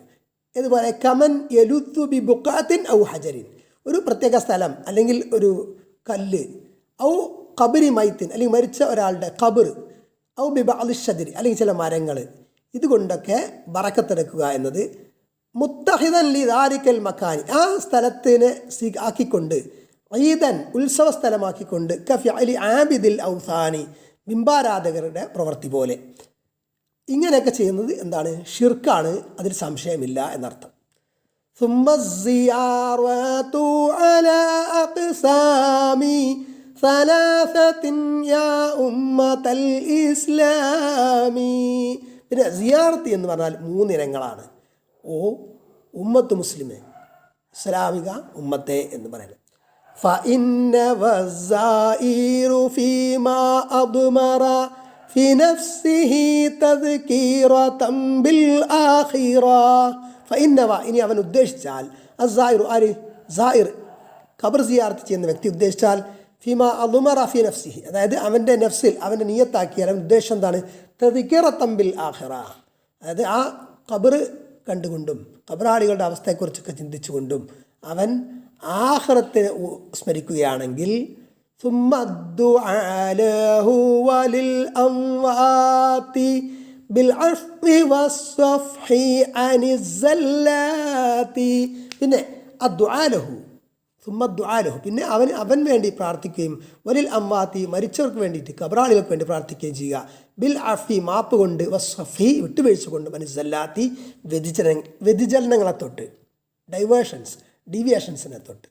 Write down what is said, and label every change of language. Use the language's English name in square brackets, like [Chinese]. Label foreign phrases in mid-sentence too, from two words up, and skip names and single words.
[Malayalam] ഇതുപോലെ [Arabic] كمن يلوذ ب بقعة أو حجر, [Malayalam] ഒരു പ്രത്യേക സ്ഥലം അല്ലെങ്കിൽ ഒരു കല്ല്, [Arabic] أو قبر ميت, [Malayalam] അല്ലെങ്കിൽ മരിച്ച ഒരാളുടെ ഖബർ, [Arabic] أو ب بعض شجر, [Malayalam] അല്ലെങ്കിൽ ചില മരങ്ങൾ, ഇതുകൊണ്ടൊക്കെ ബറക്കത്തെടുക്കുക എന്നത് [Arabic] متخذا ل ذلك المكان, [Malayalam] ആ സ്ഥലത്തിനെ ആക്കിക്കൊണ്ട്, ഈദൻ ഉത്സവ സ്ഥലമാക്കിക്കൊണ്ട് [Arabic] كفعل عابدي الأوثان [Malayalam] ബിംബാരാധകരുടെ പ്രവൃത്തി പോലെ. ഇങ്ങനെയൊക്കെ ചെയ്യുന്നത് എന്താണ്? ഷിർക്കാണ്, അതിൽ സംശയമില്ല എന്നർത്ഥം. [Arabic] ثم الزيارات على أقسام ثلاثة يا أمة الإسلام. [Malayalam] പിന്നെ സിയാറത്ത് എന്ന് പറഞ്ഞാൽ 3 ഇനങ്ങളാണ്. ഓ ഉമ്മത്ത് മുസ്ലിമെ, ഇസ്ലാമിക ഉമ്മത്തെ എന്ന് പറയുന്നത്. [Arabic] فإن والزائر فيما أضمر في نفسه تذكيرة بالآخرة. [Malayalam] ഫഇന്നവ ഇനി അവൻ ഉദ്ദേശിച്ചാൽ അസ്സായിറു ആര് സായിർ ഖബർ സിയാറത്ത് ചെയ്യുന്ന വ്യക്തി ഉദ്ദേശിച്ചാൽ [Arabic] فيما أضمر في نفسه, [Malayalam] അതായത് അവൻ്റെ നഫ്സിൽ അവൻ്റെ നിയത്താക്കിയാൽ അവൻ ഉദ്ദേശം എന്താണ്? [Arabic] تذكرة بالآخرة, [Malayalam] അതായത് ആ ഖബർ കണ്ടുകൊണ്ടും ഖബറാളികളുടെ അവസ്ഥയെക്കുറിച്ചൊക്കെ ചിന്തിച്ചുകൊണ്ടും അവൻ ആഖിറത്തിനെ സ്മരിക്കുകയാണെങ്കിൽ [Arabic] ثم الدعاء له وللأموات بالعفو والصفح عن الزلات. [Malayalam] പിന്നെ [Arabic] الدعاء له ثم دعاء له, [Malayalam] പിന്നെ അവൻ വേണ്ടി പ്രാർത്ഥിക്കുകയും [Arabic] وللأموات [Malayalam] മരിച്ചവർക്ക് വേണ്ടിയിട്ട് ഖബറാളികൾക്ക് വേണ്ടി പ്രാർത്ഥിക്കുകയും ചെയ്യുക. [Arabic] بالعفو [Malayalam] മാപ്പ് കൊണ്ട്, വസ്ഫി വിട്ടുവീഴ്ച കൊണ്ട്, അനിസ്സല്ലാത്തി വ്യതിചലനങ്ങളെ തൊട്ട്, ഡീവിയേഷൻസിനെ തൊട്ട്.